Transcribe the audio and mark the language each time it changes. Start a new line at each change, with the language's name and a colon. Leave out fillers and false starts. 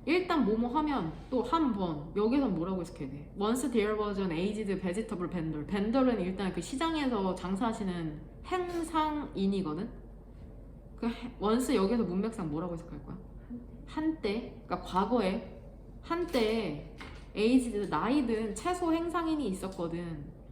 Korean: 일단 뭐뭐 하면 또 한 번 여기선 뭐라고 해석해야 돼?
English: Once there was an aged vegetable vendor.
Korean: vendor은 일단 그 시장에서 장사하시는 행상인이거든? 그 once 여기서 문맥상 뭐라고 해석할 거야? 한때, 그러니까 과거에 한때 aged 나이든 채소 행상인이 있었거든.